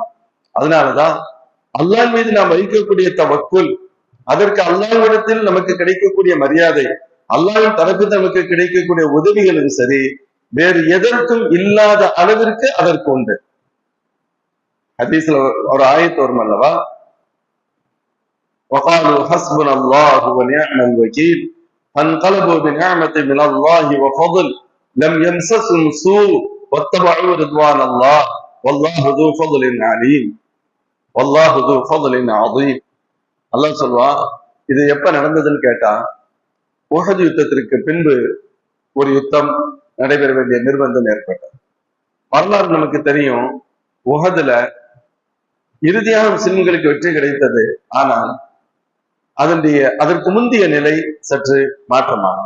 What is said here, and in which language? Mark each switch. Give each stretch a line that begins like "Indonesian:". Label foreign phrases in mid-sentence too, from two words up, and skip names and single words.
Tamil: அதனாலதான் அல்லாஹ் மீது நாம் வைக்கக்கூடிய தவக்குல், அதற்கு அல்லாஹ்விடத்தில் நமக்கு கிடைக்கக்கூடிய மரியாதை, அல்லாஹ்வின் தரப்பில் நமக்கு கிடைக்கக்கூடிய உதவிகளும் சரி, வேறு எதற்கும் இல்லாத அளவிற்கு அதற்கு உண்டு. ஹதீஸ்ல ஒரு ஆயத்து வரும் அல்லவா,
Arabic: وقالوا حسبنا الله ونعم الوكيل فانقلبوا بنعمة من الله وفضل لم يمسسهم سوء واتبعوا رضوان الله والله ذو فضل عليم والله ذو فضل عظيم.
Tamil: அல்லாஹ் சொல்வான், இது எப்ப நடந்ததுன்னு கேட்டா, உஹது யுத்தத்திற்கு பின்பு ஒரு யுத்தம் நடைபெற வேண்டிய நிர்பந்தம் ஏற்பட்டது. வரலாறு நமக்கு தெரியும், உஹதுல இறுதியாக முஸ்லிம்களுக்கு வெற்றி கிடைத்தது. ஆனால் அதற்கு முந்தைய நிலை சற்று மாற்றமானது.